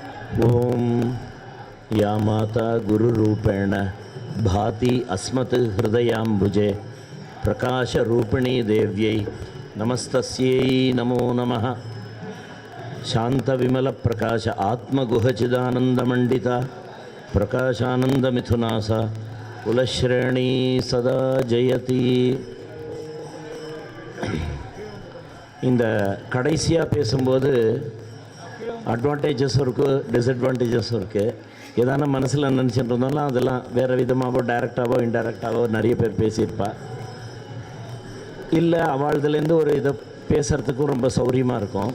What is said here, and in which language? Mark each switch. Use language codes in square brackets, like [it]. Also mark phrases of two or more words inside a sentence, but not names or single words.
[sa] ओम या माता गुरुरूपेण भाति अस्मत् हृदयाम्बुजे प्रकाशरूपिणी देव्यै नमस्तस्यै नमो नमः। शान्तविमलप्रकाश आत्मगुहचिदानन्दमण्डिता प्रकाशानन्दमिथुनासा कुलश्रेणी सदा जयति। [ta] இந்த கடைசியாக பேசும்போது அட்வான்டேஜஸும் இருக்குது, டிஸ்அட்வான்டேஜஸும் இருக்குது. எதான மனசில் நினச்சிட்டு இருந்தாலும் அதெல்லாம் வேறு விதமாகவோ டைரெக்டாகவோ இன்டைரக்டாகவோ நிறைய பேர் பேசியிருப்பா. இல்லை அவள்துலேருந்து ஒரு இதை பேசுகிறதுக்கும் ரொம்ப சௌரியமாக இருக்கும்.